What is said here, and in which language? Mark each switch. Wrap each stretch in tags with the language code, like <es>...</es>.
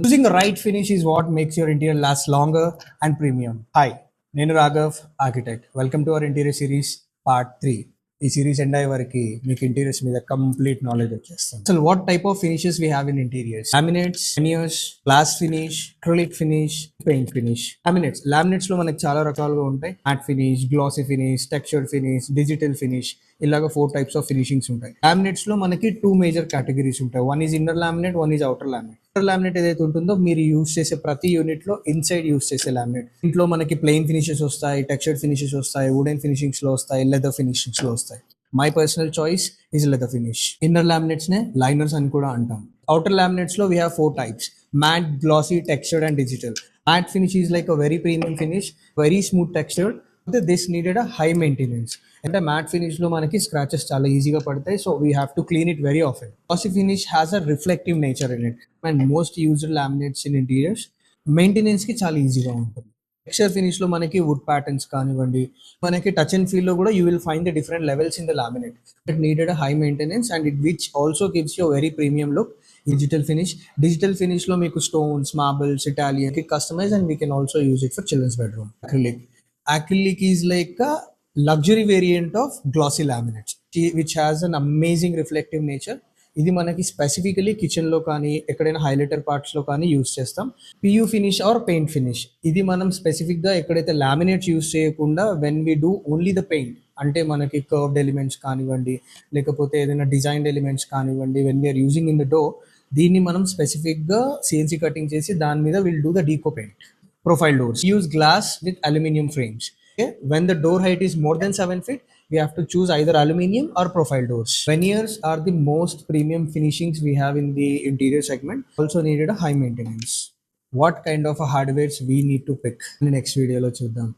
<en>Choosing the right finish is what makes your interior last longer and premium. Hi,</en> <te>నేను</te> <en>Raghav architect. Welcome to our interior series part 3.</en> <te>ఈ series end అయ్యే వరకు మీకు interiors మీద complete knowledge వచ్చేస్తాం.</te> <en>అసలు what type of finishes we have in interiors? Laminates, veneers, glass finish, acrylic finish, paint finish.</en> <te>Laminates లో మనకి చాలా రకాలుగా ఉంటాయి. Mat finish, glossy finish, textured finish, digital finish, ఇలాగ 4 టైప్స్ ఆఫ్ ఫినిషింగ్స్ ఉంటాయి. లామినేట్స్ లో మనకి 2 మేజర్ కేటగిరీస్ ఉంటాయి.</te> <en>One is inner laminate, one is outer laminate.</en> <te>Inner laminate ఏదైతే ఉంటుందో మీరు యూస్ చేసే ప్రతి యూనిట్ లో ఇన్సైడ్ యూస్ చేసే లామినేట్. ఇంట్లో మనకి ప్లెయిన్ ఫినిషెస్ వస్తాయి, టెక్స్చర్డ్ ఫినిషెస్ వస్తాయి, వుడెన్ ఫినిషింగ్స్ లో వస్తాయి, లెదర్ ఫినిషింగ్స్ లో వస్తాయి.</te> <en>My personal choice is leather finish.</en> <te>Inner laminates నే లైనర్స్ అని కూడా అంటాం.</te> <en>Outer laminates లో we have 4 types: matte, glossy, textured and digital. Matte finish is like a very premium finish, very smooth texture. This needed a high maintenance. And the matte finish</en> <te>lo manaki scratches chala easy ga padtayi,</te> <en>so we have to clean it very often. Glossy finish has a reflective nature in it, and most used laminates in interiors maintenance</en> <te>ki chala easy ga untundi.</te> <en>Texture finish lo manaki wood patterns</en> <te>kaanivandi, manaki</te> <en>touch and feel</en> <te>lo kuda</te> <en>you will find the different levels in the laminate. It needed a high maintenance, and it which also gives you a very premium look. Digital finish</en> <te>lo meeku</te> <en>stones, marbles, Italian ki customize, and we can also use it for children's bedroom. Acrylic is like a luxury variant of glossy laminates, which has an amazing reflective nature.</en> <te>ఇది మనకి specifically kitchen లో కానీ ఎక్కడైనా highlighter parts లో కానీ use చేస్తాం. PU finish are paint finish, ఇది మనం స్పెసిఫిక్ గా ఎక్కడైతే లామినేట్స్ యూస్ చేయకుండా</te> <en>when we do only the paint,</en> <te>అంటే మనకి కర్వ్డ్ ఎలిమెంట్స్ కానివ్వండి, లేకపోతే ఏదైనా డిజైన్డ్ ఎలిమెంట్స్ కానివ్వండి,</te> <en>when we are using in the door,</en> <te>దీన్ని మనం స్పెసిఫిక్గా సిఎన్సీ కటింగ్ చేసి దాని మీద</te> <en>Will do the deco paint. Profile doors use glass with aluminium frames. When the door height is more than 7 feet, we have to choose either aluminum or profile doors. Veneers are the most premium finishings we have in the interior segment. Also needed a high maintenance. What kind of a hardwares we need to pick in the next video</en> <te>lo chuddam.</te>